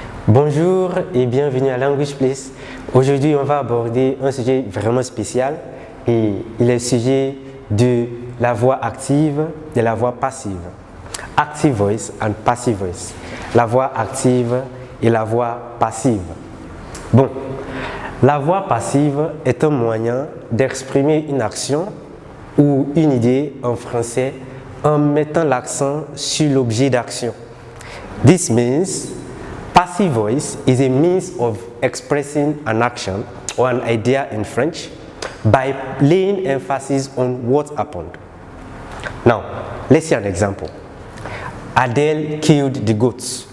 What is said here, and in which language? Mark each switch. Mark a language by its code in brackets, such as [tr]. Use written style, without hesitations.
[fr] Bonjour et bienvenue à Language Place. Aujourd'hui, on va aborder un sujet vraiment spécial et il est le sujet de la voix active et la voix passive. [en] Active voice and passive voice. [fr] La voix active et la voix passive. Bon, la voix passive est un moyen d'exprimer une action ou une idée en français en mettant l'accent sur l'objet d'action. [en] This means passive voice is a means of expressing an action or an idea in French by laying emphasis on what happened. Now, let's see an example. Adele killed the goats.